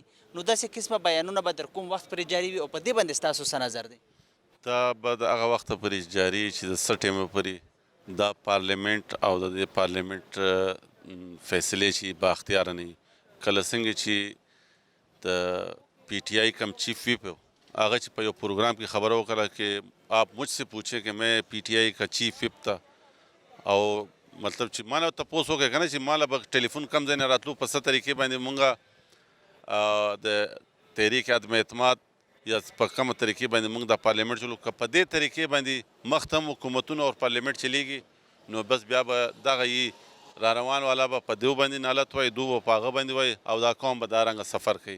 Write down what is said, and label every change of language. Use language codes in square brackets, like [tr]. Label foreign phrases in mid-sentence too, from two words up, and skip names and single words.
[ps] نو داسې قسمه بیانونه به تر کوم وخت پورې جاري وي او په دې باندې ستاسو څه نظر دی؟ دا به د هغه وخته پورې جاري چې د څه ټیمه پورې دا پارلیمنت او د دې پارلیمنت فیصلې چې با اختیاره نه وي. کله څنګه چې د پی ٹی آئی کم [en] chief whip [ps] هغه چې په یو پروګرام کې خبره وکړه [ur] کہ آپ مجھ سے پوچھیں کہ میں پی ٹی آئی کا چیف ویپ تھا، [ps] او مطلب چې مالا تپوس وکړه که نه چې مالا به ټلیفون کم ځای نه راتلو په څه طریقې باندې مونږ د تحریک عدم اعتماد یا په کومه طریقې باندې مونږ د پارلیمنت چلو که په دې طریقې باندې مخته هم حکومتونه او پارلیمنت چلیږي نو بس بیا به دغه یي را روان والا به په دو باندې نالت وایي، دو به په هغه باندې وایي او دا قوم به دا رنګه سفر کوي.